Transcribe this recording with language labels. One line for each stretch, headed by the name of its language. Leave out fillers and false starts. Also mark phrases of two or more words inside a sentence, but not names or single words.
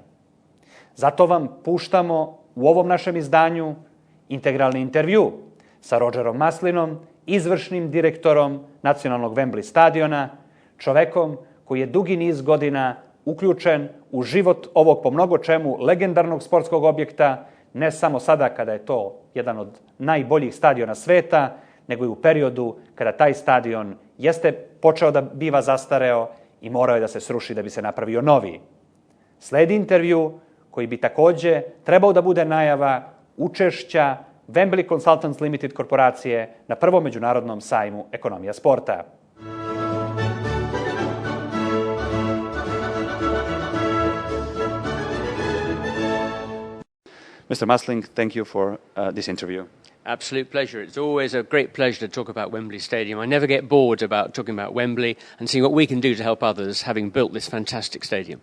Serbian: Zato vam puštamo u ovom našem izdanju integralni intervju sa Rogerom Maslinom, izvršnim direktorom nacionalnog Wembley stadiona, čovekom koji je dugi niz godina uključen u život ovog po mnogo čemu legendarnog sportskog objekta, ne samo sada kada je to jedan od najboljih stadiona sveta, nego i u periodu kada taj stadion jeste počeo da biva zastareo i morao je da se sruši da bi se napravio novi. Sledi intervju koji bi takođe trebao da bude najava učešća Wembley Consultants Limited korporacije na prvom međunarodnom sajmu ekonomija sporta.
English: Mr. Masling, thank you for this interview. Absolute pleasure. It's always a great pleasure to talk about Wembley Stadium. I never get bored about talking about Wembley and seeing what we can do to help others, having built this fantastic stadium.